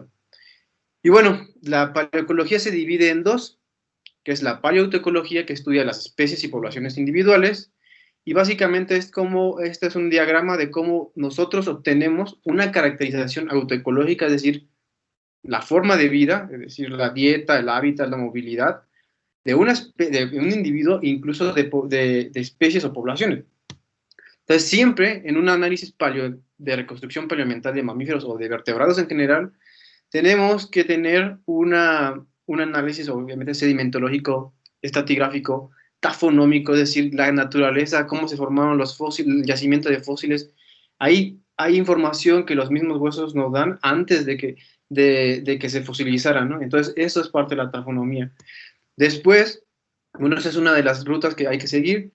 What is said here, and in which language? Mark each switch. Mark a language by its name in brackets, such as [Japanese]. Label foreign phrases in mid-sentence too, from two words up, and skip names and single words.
[Spanish] Y bueno, la paleoecología se divide en dos, que es la paleoautoecología, que estudia las especies y poblaciones individuales, y básicamente este es un diagrama de cómo nosotros obtenemos una caracterización autoecológica, es decir, la forma de vida, es decir, la dieta, el hábitat, la movilidad, de un individuo, incluso de especies o poblaciones. Entonces, siempre en un análisis de reconstrucción paleoambiental de mamíferos o de vertebrados en general, tenemos que tener un análisis, obviamente, sedimentológico, estratigráfico, tafonómico, es decir, la naturaleza, cómo se formaron los fósiles, el yacimiento de fósiles. Ahí hay información que los mismos huesos nos dan antes de que se fosilizaran, ¿no? Entonces, eso es parte de la tafonomía. Después, bueno, esa es una de las rutas que hay que seguir.